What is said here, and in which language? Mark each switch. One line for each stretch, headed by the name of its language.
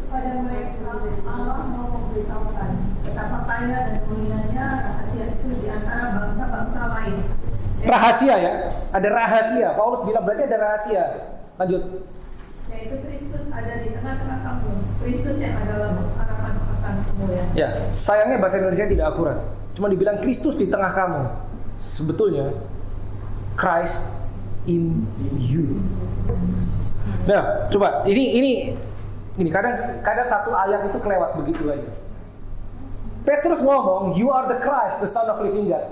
Indonesian: Pada mereka Allah mau memberitahukan betapa kaya dan mulianya rahasia itu di antara bangsa-bangsa lain. Rahasia ya, ada rahasia. Paulus bilang berarti ada rahasia. Lanjut. Yaitu Kristus ada di tengah-tengah kamu. Kristus yang adalah harapan akan kemuliaan. Ya, sayangnya bahasa Indonesia tidak akurat. Cuma dibilang Kristus di tengah kamu.
English: Sebetulnya Christ in you.
Indonesian: Nah, coba ini kadang satu ayat itu kelewat begitu aja. Petrus ngomong,
English: you are the Christ, the Son of living God.